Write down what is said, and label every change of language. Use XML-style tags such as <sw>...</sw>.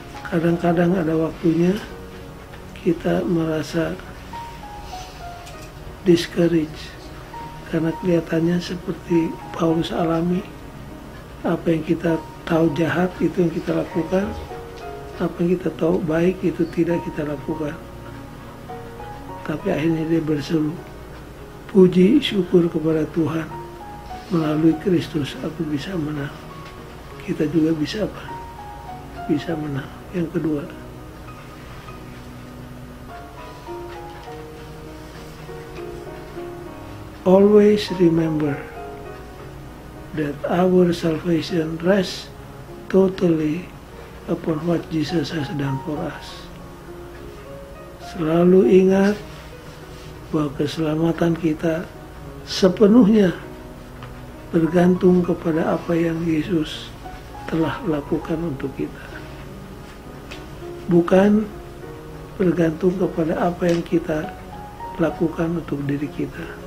<id>Kadang-kadang ada waktunya kita merasa discouraged karena kelihatannya seperti Paulus alami, apa yang kita tahu jahat itu yang kita lakukan, apa yang kita tahu baik itu tidak kita lakukan. Tapi akhirnya dia berseru, puji syukur kepada Tuhan, melalui Kristus aku bisa menang. Kita juga bisa apa? Bisa menang.</id> <en>Yang kedua, always remember that our salvation rests totally upon what Jesus has done for us.</en> <id>Selalu ingat bahwa keselamatan kita sepenuhnya bergantung kepada apa yang Yesus telah lakukan untuk kita. Bukan bergantung kepada apa yang kita lakukan untuk diri kita.</id>